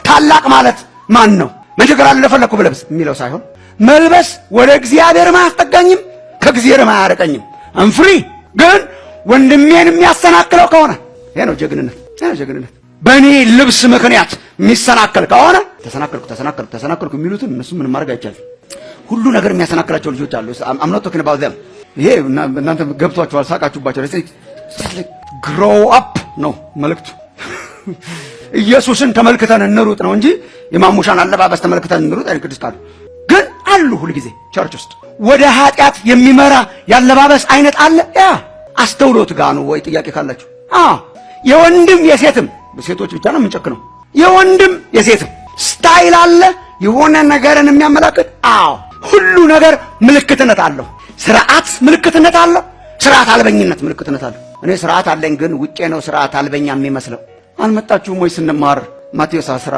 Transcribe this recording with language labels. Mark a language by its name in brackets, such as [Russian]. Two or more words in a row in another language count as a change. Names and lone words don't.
[Amharic] ታላቅ ማለት ማን ነው? ምን ችግር አለ እንደፈለግኩ ብለብስ የሚለው ሳይሆን መልበስ ወደ እግዚአብሔር ማያስጠጋኝም ከእግዚአብሔር ማያርቀኝም አንፍሪ። ግን ወንድሜን የሚያሰናክለው ከሆነ ይሄ ነው ጀግንነት። ይሄ ነው ጀግንነት። በእኔ ልብስ ምክንያት የሚሰናከል ከሆነ ተሰናከልኩ የሚሉትን እነሱ ምንም ማድረግ አይቻልም። ሁሉ ነገር የሚያሰናክላቸው ልጆች አሉ። [English] I'm not talking about them። [Amharic] ይሄ እናንተ ገብቷችኋል፣ ሳቃችሁባቸው። [English] grow up [Amharic] ነው መልእክቱ። ኢየሱስን ተመልክተን እንሩጥ ነው እንጂ የማሙሻን አለባበስ ተመልክተን እንሩጥ አይደል? ቅዱስ ቃሉ ግን አሉ ሁሉ ጊዜ ቸርች ውስጥ ወደ ኃጢአት የሚመራ ያለባበስ አይነት አለ። ያ አስተውሎት ጋር ነው ወይ ጥያቄ ካላችሁ? የወንድም የሴትም ሴቶች ብቻ ነው የምንጨክነው። የወንድም የሴትም ስታይል አለ፣ የሆነ ነገርን የሚያመላክት። ሁሉ ነገር ምልክትነት አለው። ስርዓት ምልክትነት አለው። ስርዓት አልበኝነት ምልክትነት አለው። እኔ ስርዓት አለኝ ግን ውጪ ነው ስርዓት አልበኛ የሚመስለው። አልመጣችሁም ወይ ስንማር ማቴዎስ